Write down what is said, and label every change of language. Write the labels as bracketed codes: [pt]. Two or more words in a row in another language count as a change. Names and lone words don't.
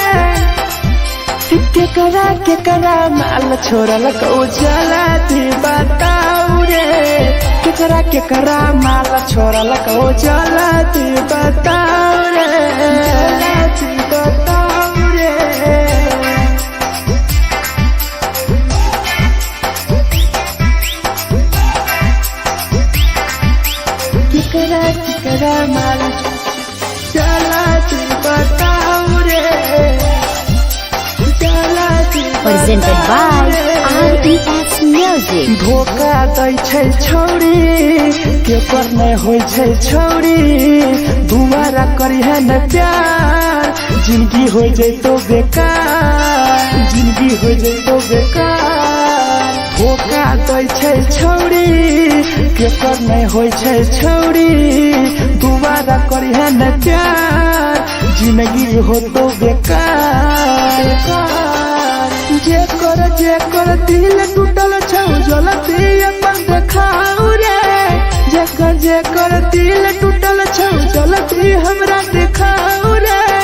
[mai] केकरा माल छोड़ल को जला दी बताओ रे केकरा माल छोड़ल को जला दी बताओ रे जला दी बताओ रे केकरा माल जला दी बताओ रे [en] Presented by RES Music. [mai] धोखा दै छै छौरी केकर नहीं होय छै छौरी दुबारा करी है न प्यार जिंदगी हो जैतो बेकार जिंदगी हो जैतो बेकार धोखा दै छै छौरी केकर नहीं होय छै छौरी दुबारा करी है न प्यार जिंदगी हो तो बेकार जेकर दिल टूटल छौ जलती अपन देखाओ रे जेकर दिल टूटल छौ जलती हमरा देखाओ रे